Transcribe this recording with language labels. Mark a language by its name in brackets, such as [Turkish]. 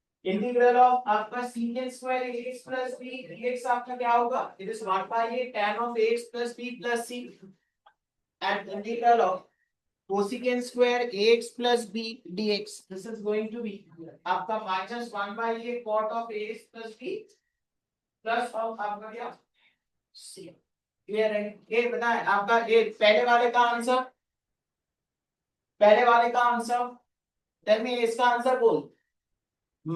[English] integral of आपका secant square ax plus b dx [Hindi] आपका क्या होगा? [English] It is 1 by a tan of ax plus b plus c and integral of cosecant square ax plus b dx. This is going to be आपका minus 1 by a cot of ax plus b plus of आपका क्या c. [Hindi] Clear है? ये बताएं आपका ये पहले वाले का आंसर, पहले वाले का आंसर, [English] tell me [Hindi] इसका आंसर बोल।